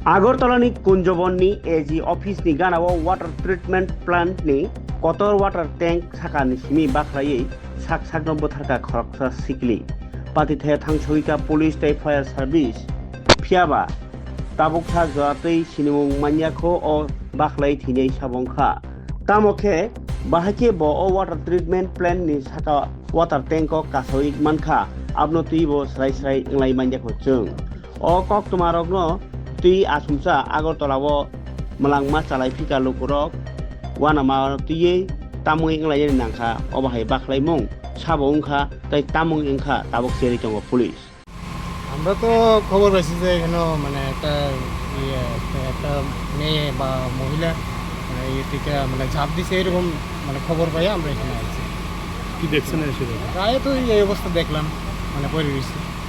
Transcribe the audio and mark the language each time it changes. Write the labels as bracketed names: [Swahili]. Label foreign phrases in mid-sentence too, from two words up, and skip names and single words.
[Kok Borok] Agartala Kunjabonni [English] AG office [Kok Borok] ni Ganawa [English] water treatment plant [Kok Borok] ni kotor [English] water tank [Kok Borok] sakani simi baklaye sak saknobo tharka khoroksa sikli patithe thangsoika police tai [English] fire service [Kok Borok] phiaba tabuksa jatei sinimung manyako o baklai thinei sabongkha tamokhe bahake bo o [English] water treatment plant [Kok Borok] ni saka [English] water tank [Kok Borok] o kasoik mankha abno tuibo srai srai nglai manyako chung o kok tumarokno tui asumsa Agartala malangma chalai phika lukurok wanama tuye tamung inglai nangkha obahai baklaimung sabo ungkha tai tamung ingkha tabuk seri tongo police [Bangla] আমরা তো খবর পাইছি যে এখানে মানে একটা মেয়ে বা মহিলা মানে ইয়ে থেকে মানে ঝাঁপ দিছে এরকম মানে খবর পাই আমরা এখানে আসছি। কি দেখছেন এসে প্রায় তো এই অবস্থা দেখলাম মানে পড়ে গেছি।